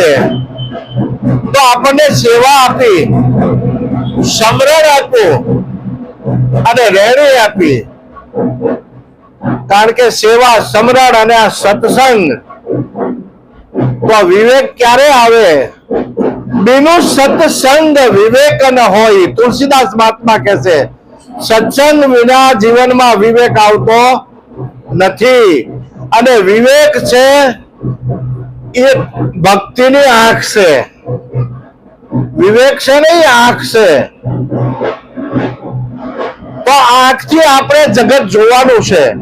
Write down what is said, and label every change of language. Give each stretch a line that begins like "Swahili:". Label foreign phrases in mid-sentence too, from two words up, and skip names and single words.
Gujarati: તો આપણને સેવા આપી, સમરણ આપ્યું અને રેણી આપી. કારણ કે સેવા, સમરણ અને આ સત્સંગ. તો વિવેક ક્યારે આવે?
Hindi: बिनु सत्संग विवेक न होय.
Gujarati: तुलसीदास महात्मा કહે છે સત્સંગ વિના જીવનમાં વિવેક આવતો નથી. અને વિવેક છે એ ભક્તિની આંખ છે. વિવેક છે ને એ આંખ છે. તો આંખથી આપણે જગત જોવાનું છે.